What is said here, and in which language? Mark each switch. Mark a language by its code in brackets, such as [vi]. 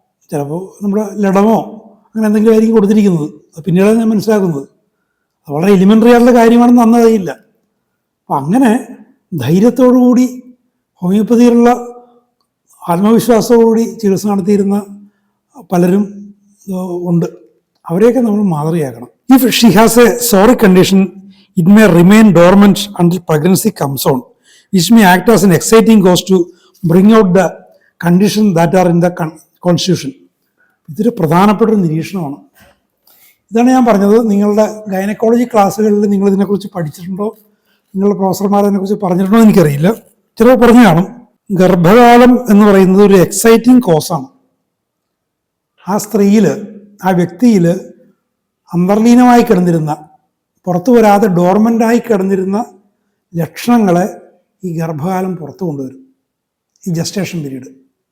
[ml] ചിലപ്പോൾ നമ്മുടെ ലഡമോ അങ്ങനെ എന്തെങ്കിലും ആയിരിക്കും കൊടുത്തിരിക്കുന്നത്. പിന്നീടാണ് ഞാൻ മനസ്സിലാക്കുന്നത് അത് വളരെ എലിമെൻ്ററി ആയിട്ടുള്ള കാര്യമാണെന്ന് അന്ന് അറിയില്ല. അപ്പം അങ്ങനെ ധൈര്യത്തോടുകൂടി ഹോമിയോപ്പതിയിലുള്ള ആത്മവിശ്വാസത്തോടുകൂടി ചികിത്സ നടത്തിയിരുന്ന പലരും ഉണ്ട്. അവരെയൊക്കെ നമ്മൾ മാതൃകയാക്കണം. [en] If she has a sorry condition, it may remain dormant until pregnancy comes on, which may act as an exciting cause to bring out the conditions that are in the constitution. [ml] ഇതൊരു പ്രധാനപ്പെട്ട ഒരു നിരീക്ഷണമാണ്. ഇതാണ് ഞാൻ പറഞ്ഞത്. നിങ്ങളുടെ gynaecology ക്ലാസ്സുകളിൽ നിങ്ങൾ ഇതിനെക്കുറിച്ച് പഠിച്ചിട്ടുണ്ടോ, നിങ്ങളുടെ പ്രൊഫസർമാർ അതിനെക്കുറിച്ച് പറഞ്ഞിട്ടുണ്ടോ എനിക്കറിയില്ല. ചിലപ്പോൾ പറഞ്ഞു കാണും. ഗർഭകാലം എന്ന് പറയുന്നത് ഒരു എക്സൈറ്റിംഗ് കോസാണ്. ആ സ്ത്രീയിൽ, ആ വ്യക്തിയിൽ അന്തർലീനമായി കിടന്നിരുന്ന, പുറത്തു വരാതെ ഡോർമൻ്റായി കിടന്നിരുന്ന ലക്ഷണങ്ങളെ ഈ ഗർഭകാലം പുറത്തു കൊണ്ടുവരും, ഈ ജസ്റ്റേഷൻ പീരീഡ്.